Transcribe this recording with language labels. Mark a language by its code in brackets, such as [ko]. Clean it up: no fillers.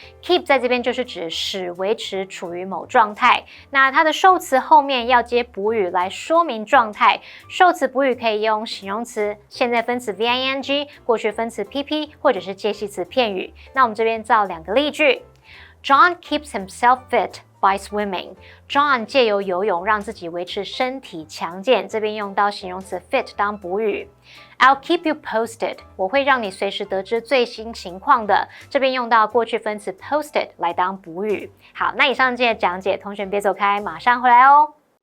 [zh] keep 在这边就是指使维持处于某状态。那它的受词后面要接补语来说明状态。受词补语可以用形容词、现在分词 VING、过去分词 PP 或者是介系词片语。那我们这边造两个例句。 [en] John keeps himself fit by swimming. [zh] John 借由游泳让自己维持身体强健，这边用到形容词 fit 当补语。 [en] I'll keep you posted. [zh] 我会让你随时得知最新情况的，这边用到过去分词 posted 来当补语。好，那以上今天的讲解，同学别走开，马上回来哦。